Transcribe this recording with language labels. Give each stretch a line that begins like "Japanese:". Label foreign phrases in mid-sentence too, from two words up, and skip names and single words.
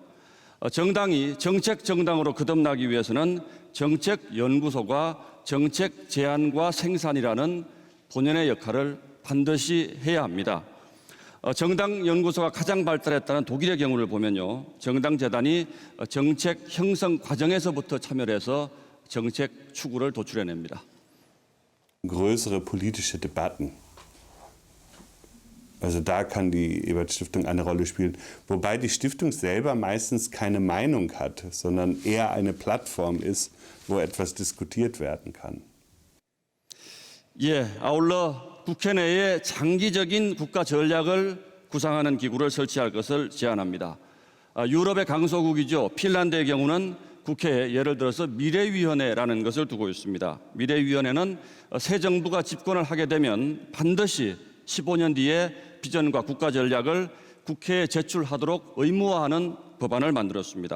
Korean: 정당이 정책 정당으로 거듭나기 위해서는 정책연구소가 정책 제안과 생산이라는 본연의 역할을 반드시 해야 합니다. 정당 연구소가 가장 발달했다는 독일의 경우를 보면요, 정당 재단이 정책 형성 과정에서부터 참여를 해서 정책 추구를 도출해냅니다.
German: Größere politische Debatten. Also da kann die Ebert-Stiftung eine Rolle spielen. Wobei die Stiftung selber meistens keine Meinung hat, sondern eher eine Plattform ist, wo etwas diskutiert werden kann.
Korean: 예, 아울러 국회 내에 장기적인 국가 전략을 구상하는 기구를 설치할 것을 제안합니다. 유럽의 강소국이죠. 핀란드의 경우는 국회에 예를 들어서 미래위원회라는 것을 두고 있습니다. 미래위원회는 새 정부가 집권을 하게 되면 반드시 15년 뒤에 비전과 국가 전략을 국회에 제출하도록 의무화하는 법안을 만들었습니다.